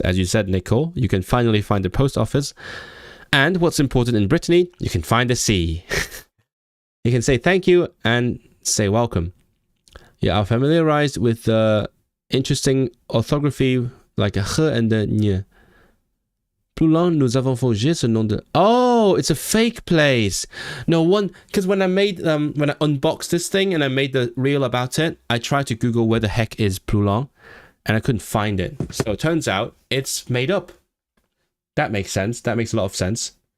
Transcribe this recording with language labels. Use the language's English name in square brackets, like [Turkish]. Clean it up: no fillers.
[English] As you said, Nicole, you can finally find the post office. And what's important in Brittany, you can find the sea. You can say thank you and say welcome. You are familiarized with the interesting orthography like a h and a n. [French] Plus loin, nous avons forgé ce nom de... [English] Oh, it's a fake place. No one... Because when I unboxed this thing and I made the reel about it, I tried to Google where the heck is Plus loin, and I couldn't find it. So it turns out it's made up. That makes sense. That makes a lot of sense.